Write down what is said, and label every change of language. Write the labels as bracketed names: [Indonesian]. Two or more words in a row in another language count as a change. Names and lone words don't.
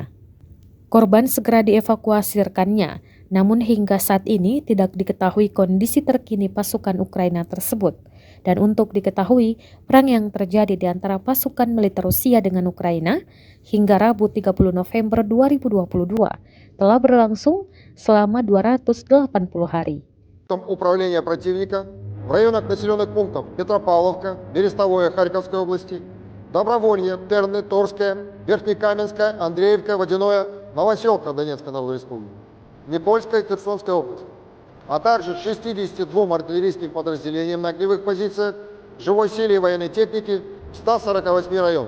[Indonesian] Korban segera dievakuasi rekannya, namun hingga saat ini tidak diketahui kondisi terkini pasukan Ukraina tersebut. Dan untuk diketahui, perang yang terjadi di antara pasukan militer Rusia dengan Ukraina hingga Rabu 30 November 2022 telah berlangsung selama 280 hari. [Russian] Управления противника в районах населенных пунктов Петропавловка, Берестовое Харьковской области, Доброволье, Терны, Торская, Верхнекаменская, Андреевка, Водяное, Новоселка Донецкой Народной Республики, Никольская, Херсонская область, а также 62 артиллерийским подразделениям на огневых позициях, живой силе и военной техники в 148 районах.